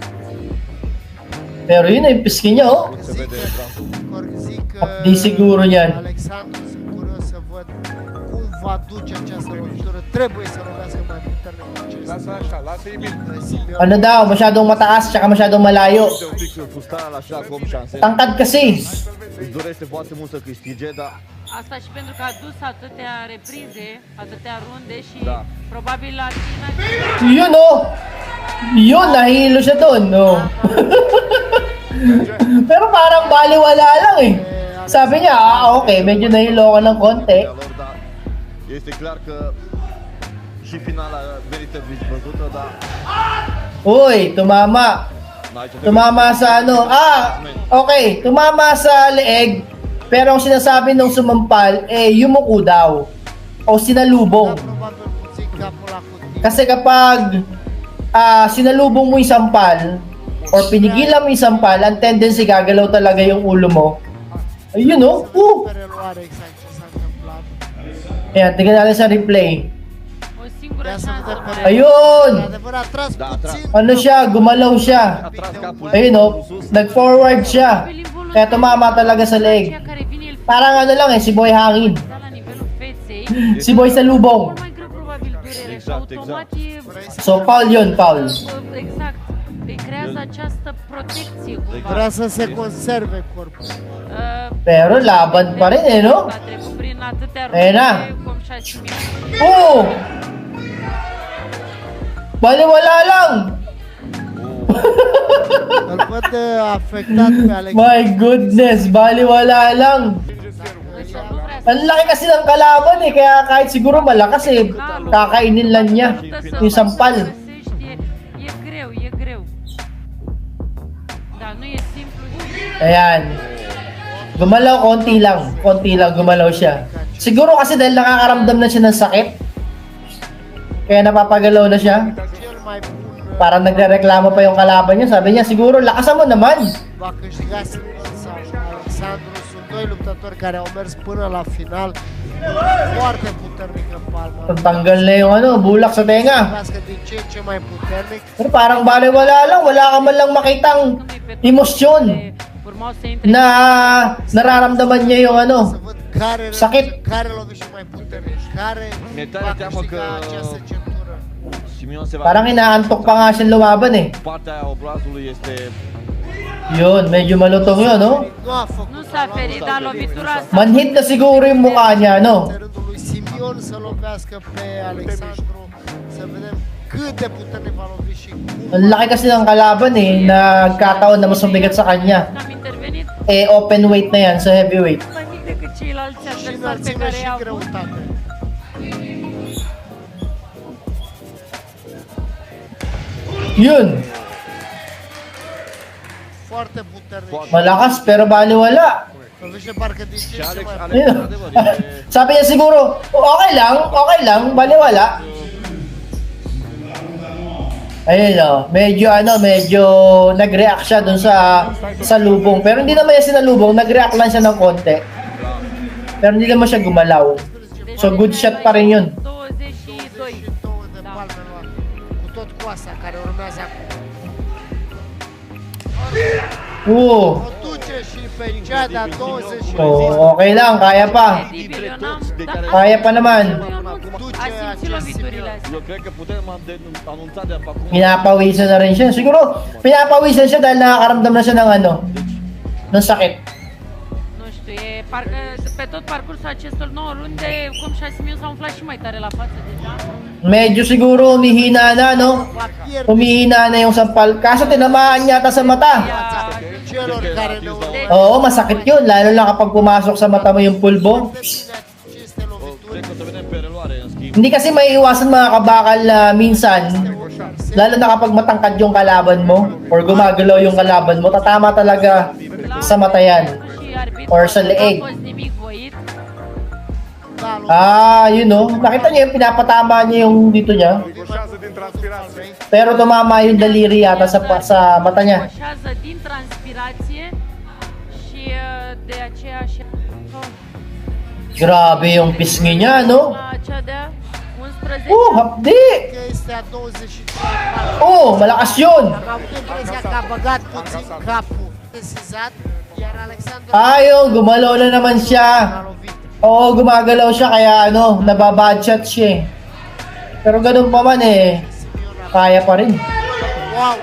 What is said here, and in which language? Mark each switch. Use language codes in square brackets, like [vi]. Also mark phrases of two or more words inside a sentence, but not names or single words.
[tl] Pero yun yung piskin niya At di siguro yan. Ano daw, masyadong mataas tsaka masyadong malayo. Tangkad kasi. [ro] Asta și pentru că a dus atâtea reprize, atâtea runde și probabil la tine... [tl] Yun Yun, nahilo siya doon Pero parang baliwala lang Sabi niya, okay, medyo nahilo ka ng konti. [ro] Este clar că și finala merită văzută, dar... [tl] Uy, tumama. Tumama sa okay, tumama sa leeg. Pero ang sinasabi nung sumampal, yumuko daw. O sinalubong. Kasi kapag sinalubong mo yung sampal, or pinigilan mo yung sampal, ang tendency gagalaw talaga yung ulo mo. Ayun Ayan, tingnan natin sa replay. [ro] O singură șansă. [tl] Ayun! Ano siya? Gumalaw siya. Ayun nag-forward siya. Kaya tumama talaga sa leg. Parang ano lang si Boy Hangin. Si Boy sa lubong. So, foul yun, foul. [ro] Exact. Îi creează această protecție cumva. Vrea să se conserve corpul. [tl] Pero laban pa rin no? [ro] A trecut prin atâtea [tl] Ayan na. [ro] runde cum și-a asimilat. [tl] Baliwala lang! [ro] Îl văd afectat pe Alex. [en] My goodness, [tl] baliwala lang. Ang laki kasi ng kalaban kaya kahit siguro malakas kakainin lang niya yung sampal. [ro] E greu. Dar nu e simplu. [tl] Ayan. Gumalaw konti lang gumalaw siya. Siguro kasi dahil nakakaramdam na siya ng sakit. Kaya napapagalaw na siya. Parang nagrereklamo pa yung kalaban niya. Sabi niya, siguro lakasan mo naman. [ro] Va câștiga Simon sau Alexandru. Sunt doi luptători care au mers până la final. Foarte puternic în palmă. [tl] Tanggal na yung ano, bulak sa tenga. [ro] Lovească din ce în ce mai puternic. [tl] Pero parang baliwala lang, wala ka man lang makitang emosyon [ro] Urmau să intre [tl] na nararamdaman niya yung ano. [ro] Să văd care [tl] Sakit. [ro] care lovește mai puternic. Care Mi-e tare va teamă câștiga că- această centură. Simeon se va... [tl] Parang inaantok pa nga siya lumaban eh. [ro] Partea aia obrazului este... [tl] Yun, medyo malutong yun, no? [ro] Nu a făcut. Nu s-a ferit, dar lovitura asta [tl] Manhid na siguro yung mukha niya, no? [ro] Este rândul lui Simeon să lovească pe Alexandru. Să vedem cât de puternic va lovi și cum. [tl] Ang laki kasi ng kalaban eh, nagkataon na mas mabigat sa kanya. [ro] am intervenit [tl] Eh, [en] open weight [tl] na yan sa heavyweight. [ro] mai mic decât ceilalți Și adversari pe înălțime care și i-au avut. greutate. [tl] Yun, [ro] Foarte puternic. [tl] malakas pero baliwala. [ro] Lovește parcă din ce Și în ce Alex, mai Alex, [tl] Yun. [ro] într-adevăr, este... [tl] Sabi niya siguro, okay lang, baliwala. Ayun medyo nag-react siya dun sa lubong. Pero hindi naman yan sinalubong, nag-react lang siya ng konti. Pero hindi naman siya gumalaw. So [en] good shot [tl] pa rin yun. [ro] 22. 22 de palme luat. Cu tot coasa care urmează acum. [tl] Oo. [ro] O duce și pe cea de-a 20. [tl] So, okay lang, kaya pa. [ro] Credibil, eu n-am... [tl] Kaya pa naman. [ro] A simțit loviturile astea. Eu cred că putem anunța de acum... [tl] Pinapawisan na rin siya. Siguro, pinapawisan siya dahil nakakaramdam na siya ng ano, ng sakit. [ro] Nu știu, e parcă pe tot parcursul acestor 9 runde, cum și Simion s-a umflat și mai tare la față deja. [tl] Medyo siguro humihina na, no? Humihina na yung sampal. Kaso tinamaan yata sa mata. [ro] Celor care ne urmăresc [tl] Oo, masakit yun. Lalo na kapag pumasok sa mata mo yung pulbo. [ro] de bine aceste lovituri. Cred că o să vedem pe reluare, în schimb. [tl] Hindi kasi may iwasan mga kabakal na minsan, lalo na kapag matangkad yung kalaban mo or gumagalaw yung kalaban mo, tatama talaga sa mata yan. [ro] Și arbitru [tl] Or sa leeg. [ro] n-a fost nimic voit. Da, [tl] Ah, yun no. Nakita niyo yung pinapatama niya yung dito niya. [ro] Ricoșează din transpirație. [tl] Pero tumama yung daliri yata sa mata niya. [ro] Coșează din transpirație și de aceea și... [tl] Grabe yung pisngi niya, no? [ro] Cea de 11. [tl] Hapdi! [ro] că este a 22. [tl] Malakas yun! [ro] Am avut impresia că a băgat puțin capul desizat, iar Alexandru [tl] Ayun, gumalaw na naman [ro] a [tl] siya. [ro] lovit. [tl] Oo, gumagalaw siya kaya ano, nababadshot siya eh. Pero ganun pa man eh, kaya pa rin. Wow,